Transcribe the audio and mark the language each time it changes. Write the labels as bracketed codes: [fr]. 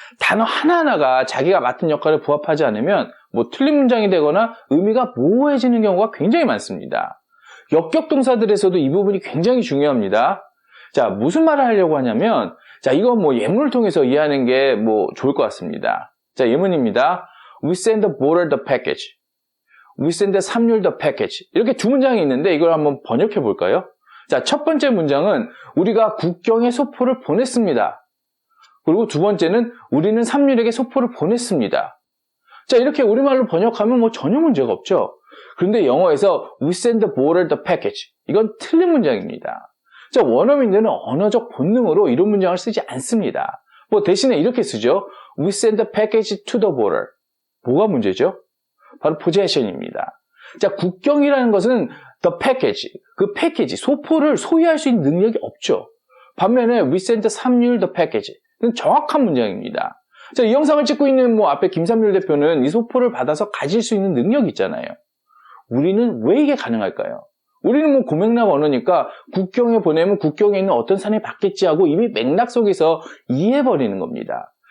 [ko] 단어 하나하나가 자기가 맡은 역할에 부합하지 않으면 뭐 틀린 문장이 되거나 의미가 모호해지는 경우가 굉장히 많습니다. 역격 동사들에서도 이 부분이 굉장히 중요합니다. 자, 무슨 말을 하려고 하냐면 자, 이건 뭐 예문을 통해서 이해하는 게 뭐 좋을 것 같습니다. 자, 예문입니다. [en] We send the boarder the package. We send the 삼률 the package. [ko] 이렇게 두 문장이 있는데 이걸 한번 번역해 볼까요? 자, 첫 번째 문장은 우리가 국경에 소포를 보냈습니다. 그리고 두 번째는 우리는 삼률에게 소포를 보냈습니다. 자, 이렇게 우리말로 번역하면 뭐 전혀 문제가 없죠. 그런데 영어에서 [en] We send the boarder the package. [ko] 이건 틀린 문장입니다. 자, 원어민들은 언어적 본능으로 이런 문장을 쓰지 않습니다. 뭐 대신에 이렇게 쓰죠. [en] We send the package to the border. [ko] 뭐가 문제죠? 바로 possession입니다. 자, 국경이라는 것은 [en] the package, [ko] 그 패키지, 소포를 소유할 수 있는 능력이 없죠. 반면에 [en] we send 삼률 the package. [ko] 이건 정확한 문장입니다. 자, 이 영상을 찍고 있는 뭐 앞에 김삼률 대표는 이 소포를 받아서 가질 수 있는 능력이 있잖아요. 우리는 왜 이게 가능할까요? 우리는 뭐 고맥락 언어니까 국경에 보내면 국경에 있는 어떤 사람이 받겠지 하고 이미 맥락 속에서 이해해버리는 겁니다.